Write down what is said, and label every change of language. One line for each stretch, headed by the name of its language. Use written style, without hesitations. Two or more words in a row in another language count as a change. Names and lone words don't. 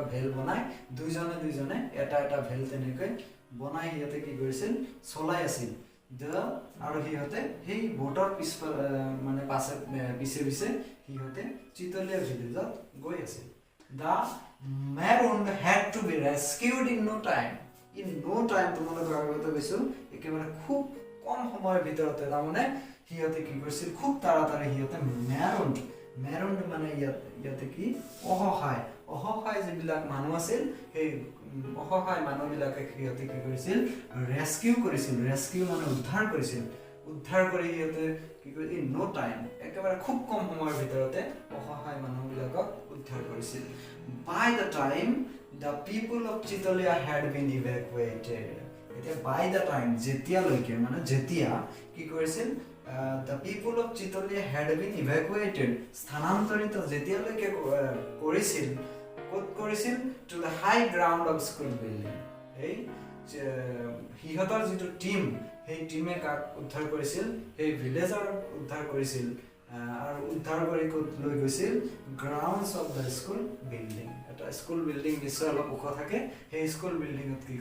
Assamese: ভেল বনাই দুইজনে এটা ভেল তেনেকৈ বনাই সিহঁতে কি কৰিছিল চলাই আছিল আৰু সিহঁতে সেই বোটৰ মানে পিছে সিহঁতে চিতলিয়া ভিলেজত গৈ আছিল
English: The marooned had to be rescued in no time
Assamese: তোমালোকৰ আগতে কৈছো একেবাৰে খুব কম সময়ৰ ভিতৰতে তাৰমানে সিহঁতে কি কৰিছিল খুব তাড়াতাড়ি সিহঁতে মেৰুন মানে ইয়াতে কি অসহায় যিবিলাক মানুহ আছিল সেই অসহায় মানুহবিলাকে সিহঁতে কি কৰিছিল ৰেস্কিউ মানে উদ্ধাৰ কৰি সিহঁতে কি কৰিছিল
English: in no time
Assamese: একেবাৰে খুব কম সময়ৰ ভিতৰতে অসহায় মানুহবিলাকক উদ্ধাৰ কৰিছিল
English: By the time the people of Chitolia had been evacuated
Assamese: এতিয়া
English: by the time
Assamese: যেতিয়া কি কৰিছিল
English: the people of Chitolia had been evacuated
Assamese: স্থানান্তৰিত যেতিয়ালৈকে কৰিছিল ক'ত কৰিছিল
English: to the high ground of school building
Assamese: এই হিহঁতৰ যিটো টিম সেই টিমে কাক উদ্ধাৰ কৰিছিল এই ভিলেজৰ উদ্ধাৰ কৰিছিল আৰু উদ্ধাৰ কৰি ক'ত লৈ গৈছিল
English: grounds of the school building
Assamese: এটা
English: school building
Assamese: নিশ্চয় অলপ ওখ থাকে সেই স্কুল বিল্ডিঙত কি